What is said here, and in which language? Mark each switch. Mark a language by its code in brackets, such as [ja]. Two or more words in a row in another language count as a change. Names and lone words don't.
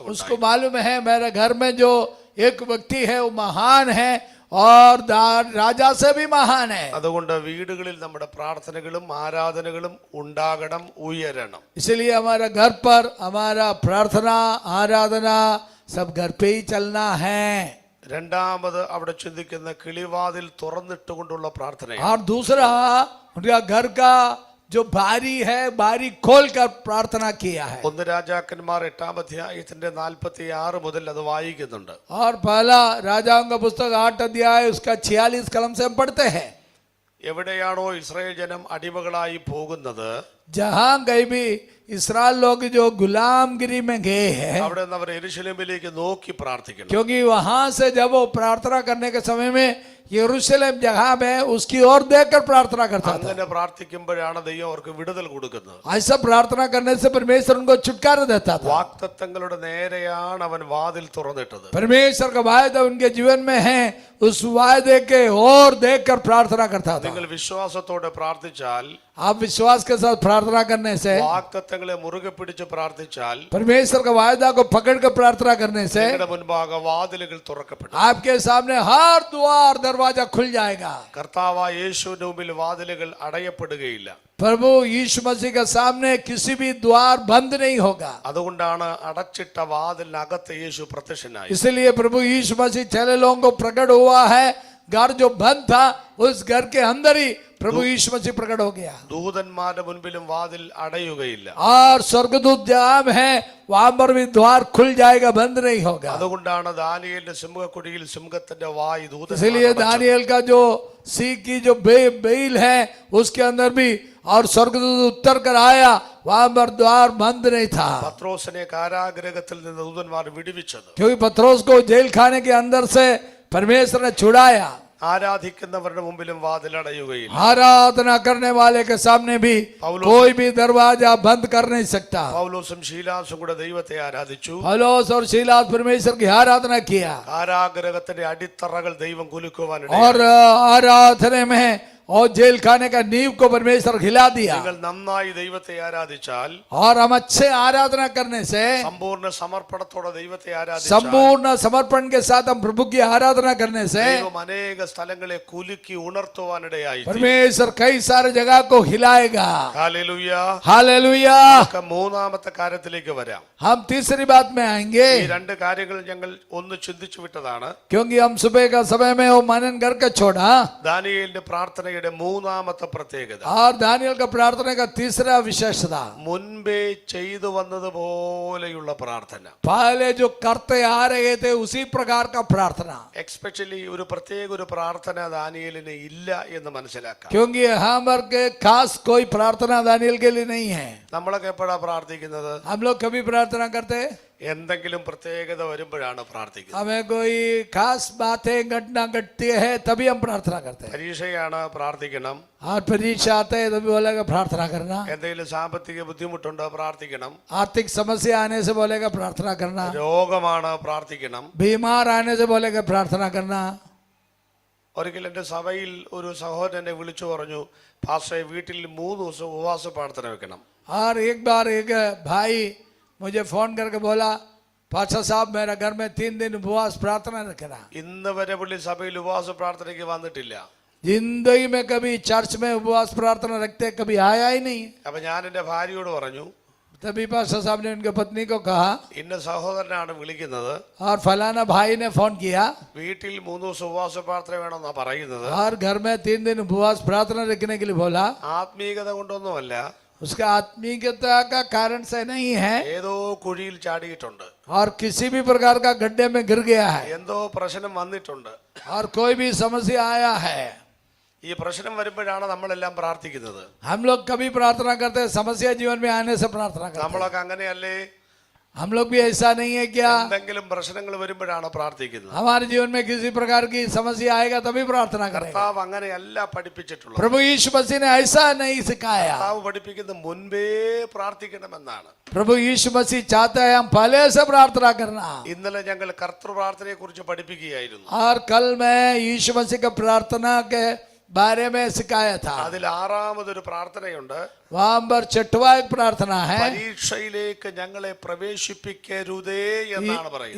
[hi] उसको मालूम है मेरे घर में जो एक व्यक्ति है वो महान है और राजा से भी महान है। [ml] അതുകൊണ്ട് വീടുകളിൽ നമ്മുടെ പ്രാർത്ഥനകളും ആരാധനകളും ഉണ്ടാകണം, ഉയരണം. [hi] इसलिए हमारा घर पर हमारा प्रार्थना आराधना सब घर पे ही चलना है। [ml] രണ്ടാമത് അവിടെ ചിന്തിക്കുന്ന കിളിവാതിൽ തുറന്നിട്ടുകൊണ്ടുള്ള പ്രാർത്ഥനയാണ്. [hi] और दूसरा उनका घर का जो बारी है बारी खोल कर प्रार्थना किया है। [ml] 1 രാജാക്കന്മാർ 8-ാം അധ്യായത്തിന്റെ 46 മുതൽ അത് വായിക്കുന്നുണ്ട്. [hi] और पहला राजाओं का पुस्तक 8 अध्याय उसका 46 कलम से हम पढ़ते हैं। [ml] എവിടെയാണോ ഇസ്രായേൽ ജനം അടിമകളായി പോകുന്നത് [hi] जहां कहीं भी इसराइल लोग जो गुलामगिरी में गए हैं, [ml] അവിടെ നിന്ന് അവർ യെരൂശലേമിലേക്ക് നോക്കി പ്രാർത്ഥിക്കണം. [hi] क्योंकि वहां से जब वो प्रार्थना करने के समय में यरूशलेम जगह में उसकी ओर देखकर प्रार्थना करता था। [ml] അങ്ങനെ പ്രാർത്ഥിക്കുമ്പോഴാണ് ദൈവം അവർക്ക് വിടുതൽ കൊടുക്കുന്നത്. [hi] ऐसा प्रार्थना करने से परमेश्वर उनको छुटकारा देता था। [ml] വാഗ്ദത്തങ്ങളുടെ നേരെയാണ് അവൻ വാതിൽ തുറന്നിട്ടത്. [hi] परमेश्वर का वायदा उनके जीवन में है, उस वायदे के और देखकर प्रार्थना करता था। [ml] നിങ്ങൾ വിശ്വാസത്തോടെ പ്രാർത്ഥിച്ചാൽ, [hi] आप विश्वास के साथ प्रार्थना करने से, [ml] വാഗ്ദത്തങ്ങളെ മുറുകെ പിടിച്ച് പ്രാർത്ഥിച്ചാൽ [hi] परमेश्वर का वायदा को पकड़कर प्रार्थना करने से [ml] നിങ്ങളുടെ മുൻപാകെ വാതിലുകൾ തുറക്കപ്പെടും. [hi] आपके सामने हर द्वार दरवाजा खुल जाएगा। [ml] കർത്താവായ യേശുവിന്റെ മുമ്പിൽ വാതിലുകൾ അടയപ്പെടുകയില്ല. [hi] प्रभु यीशु मसीह के सामने किसी भी द्वार बंद नहीं होगा। [ml] അതുകൊണ്ടാണ് അടച്ചിട്ട വാതിലിനകത്ത് യേശു പ്രത്യക്ഷനായി. [hi] इसलिए प्रभु यीशु मसीह चले लोगों को प्रकट हुआ है। घर जो बंद था उस घर के अंदर ही प्रभु यीशु मसीह प्रकट हो गया। [ml] ദൂതന്മാരുടെ മുൻപിലും വാതിൽ അടയുകയില്ല. [hi] और स्वर्गदूत जहां है वहां पर भी द्वार खुल जाएगा, बंद नहीं होगा। [ml] അതുകൊണ്ടാണ് ദാനിയേലിന്റെ സിംഹക്കുടിയിൽ സിംഹത്തിന്റെ വായ് [hi] इसलिए दानियल का जो सी की जो बेल है उसके अंदर भी और स्वर्गदूत उतर कर आया, वहां पर द्वार बंद नहीं था। [ml] പത്രോസിനെ കാരാഗൃഹത്തിൽ നിന്ന് ദൂതന്മാർ വിടുവിച്ചത് [hi] क्योंकि पत्रोस को जेल खाने के अंदर से परमेश्वर ने छुड़ाया। [ml] ആരാധിക്കുന്നവരുടെ മുമ്പിലും വാതിൽ അടയുകയില്ല. [hi] आराधना करने वाले के सामने भी कोई भी दरवाजा बंद कर नहीं सकता। [ml] പൗലോസും ശീലാസും കൂടെ ദൈവത്തെ ആരാധിച്ചു. [hi] पौलुस और सीलास परमेश्वर की आराधना किया [ml] കാരാഗൃഹത്തിന്റെ അടിത്തറകൾ ദൈവം കുലുക്കുവാനിടയായി. [hi] और आराधना में और जेल खाने का नींव को परमेश्वर हिला दिया। [ml] നിങ്ങൾ നന്നായി ദൈവത്തെ ആരാധിച്ചാൽ, [hi] और हम अच्छे आराधना करने से, [ml] സമ്പൂർണ്ണ സമർപ്പണത്തോടെ ദൈവത്തെ ആരാധിച്ചാൽ [hi] संपूर्ण समर्पण के साथ हम प्रभु की आराधना करने से [ml] ദൈവം അനേക സ്ഥലങ്ങളെ കുലുക്കി ഉണർത്തുവാനിടയായി. [hi] परमेश्वर कई सारे जगह को हिलाएगा। [ml] ഹല്ലേലൂയ. [hi] हालेलुया। [ml] നമുക്ക് മൂന്നാമത്തെ കാര്യത്തിലേക്ക് വരാം. [hi] हम तीसरी बात में आएंगे, [ml] ഈ 2 കാര്യങ്ങൾ ഞങ്ങൾ ഒന്ന് ചിന്തിച്ചു വിട്ടതാണ്. [hi] क्योंकि हम सुबह का समय में वो मनन करके छोड़ा। [ml] ദാനിയേലിന്റെ പ്രാർത്ഥനയുടെ മൂന്നാമത്തെ പ്രത്യേകത, [hi] और दानियल का प्रार्थना का तीसरा विशेषता, [ml] മുൻപേ ചെയ്തു വന്നതുപോലെയുള്ള പ്രാർത്ഥന. [hi] पहले जो करते आ रहे थे उसी प्रकार का प्रार्थना। [ml] എക്സ്പെഷ്യലി ഒരു പ്രത്യേക ഒരു പ്രാർത്ഥന ദാനിയേലിന് ഇല്ല എന്ന് മനസ്സിലാക്കാം. [hi] क्योंकि हमारे के खास कोई प्रार्थना दानियल के लिए नहीं है। [ml] നമ്മളൊക്കെ എപ്പോഴാ പ്രാർത്ഥിക്കുന്നത്? [hi] हम लोग कभी प्रार्थना करते हैं? [ml] എന്തെങ്കിലും പ്രത്യേകത വരുമ്പോഴാണ് പ്രാർത്ഥിക്കുന്നത്. [hi] हमें कोई खास बातें घटना घटती है तभी हम प्रार्थना करते हैं. [ml] പരീക്ഷയാണ് പ്രാർത്ഥിക്കണം. [hi] और परीक्षा आते है तभी बोलेगा प्रार्थना करना. [ml] എന്തെങ്കിലും സാമ്പത്തിക ബുദ്ധിമുട്ടുണ്ടോ പ്രാർത്ഥിക്കണം. [hi] आर्थिक समस्या आने से बोलेगा प्रार्थना करना. [ml] രോഗമാണ് പ്രാർത്ഥിക്കണം. [hi] बीमार आने से बोलेगा प्रार्थना करना. [ml] ഒരിക്കൽ എൻ്റെ സഭയിൽ ഒരു സഹോദരൻ എന്നെ വിളിച്ചു പറഞ്ഞു, പാസ്റ്ററെ വീട്ടിൽ 3 ദിവസം ഉപവാസ പ്രാർത്ഥന വെക്കണം. [hi] और एक बार एक भाई मुझे फोन करके बोला, पास्टर साहब मेरा घर में 3 दिन उपवास प्रार्थना रखना. [ml] ഇന്ന് വരെ പുള്ളി സഭയിൽ ഉപവാസ പ്രാർത്ഥനയ്ക്ക് വന്നിട്ടില്ല. [hi] जिंदगी में कभी चर्च में उपवास प्रार्थना रखते कभी आया ही नहीं. [ml] അപ്പൊ ഞാൻ എൻ്റെ ഭാര്യയോട് പറഞ്ഞു, [hi] तभी पास्टर साहब ने उनके पत्नी को कहा, [ml] ഇന്ന സഹോദരനാണ് വിളിക്കുന്നത്, [hi] और फलाना भाई ने फोन किया [ml] വീട്ടിൽ 3 ദിവസം ഉപവാസ പ്രാർത്ഥന വേണമെന്നാ പറയുന്നത്. [hi] और घर में 3 दिन उपवास प्रार्थना रखने के लिए बोला. [ml] ആത്മീയത കൊണ്ടൊന്നുമല്ല, [hi] उसका आत्मीयता का कारण से नहीं है [ml] ഏതോ കുഴിയിൽ ചാടിയിട്ടുണ്ട്, [hi] और किसी भी प्रकार का गड्ढे में गिर गया है, [ml] എന്തോ പ്രശ്നം വന്നിട്ടുണ്ട്. [hi] और कोई भी समस्या आया है. [ml] ഈ പ്രശ്നം വരുമ്പോഴാണ് നമ്മളെല്ലാം പ്രാർത്ഥിക്കുന്നത്. [hi] हम लोग कभी प्रार्थना करते हैं समस्या जीवन में आने से प्रार्थना करते हैं. [ml] നമ്മളൊക്കെ അങ്ങനെയല്ലേ? [hi] हम लोग भी ऐसा नहीं है क्या? [ml] എന്തെങ്കിലും പ്രശ്നങ്ങൾ വരുമ്പോഴാണ് പ്രാർത്ഥിക്കുന്നത്. [hi] हमारे जीवन में किसी प्रकार की समस्या आएगा तभी प्रार्थना करेंगे. [ml] കർത്താവ് അങ്ങനെയല്ല പഠിപ്പിച്ചിട്ടുള്ളത്. [hi] प्रभु यीशु मसीह ने ऐसा नहीं सिखाया. [ml] കർത്താവ് പഠിപ്പിക്കുന്ന മുൻപേ പ്രാർത്ഥിക്കണമെന്നാണ്. [hi] प्रभु यीशु मसीह चाहता है हम पहले से प्रार्थना करना. [ml] ഇന്നലെ ഞങ്ങൾ കർത്തൃ പ്രാർത്ഥനയെ കുറിച്ച് പഠിപ്പിക്കുകയായിരുന്നു. [hi] और कल मैं यीशु मसीह का प्रार्थना के बारे में सिखाया था. [ml] അതിൽ 6ാമതൊരു പ്രാർത്ഥനയുണ്ട്. [hi] वहां पर 6वां एक प्रार्थना है. [ml] പരീക്ഷയിലേക്ക് ഞങ്ങളെ പ്രവേശിപ്പിക്കരുതേ എന്നാണ് പറയുന്നത്.